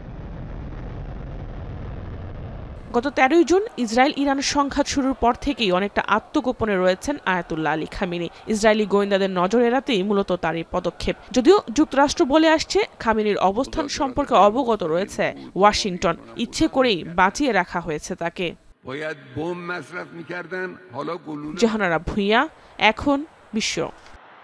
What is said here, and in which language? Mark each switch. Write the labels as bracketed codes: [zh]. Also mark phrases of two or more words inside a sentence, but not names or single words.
[bn] গত ১৩ জুন ইসরায়েল ইরান সংঘাত শুরুর পর থেকেই অনেকটা আত্মগোপনে রয়েছেন আয়াতুল্লাহ আলী খামেনি। ইসরায়েলি গোয়েন্দাদের নজর এড়াতেই মূলত তার এই পদক্ষেপ। যদিও যুক্তরাষ্ট্র বলে আসছে খামেনির অবস্থান সম্পর্কে অবগত রয়েছে ওয়াশিংটন, ইচ্ছে করেই বাঁচিয়ে রাখা হয়েছে তাকে। [fa] باید بم مصرف می‌کردن، حالا گلوله। [bn] জাহানারা ভুঁইয়া, এখন বিশ্ব।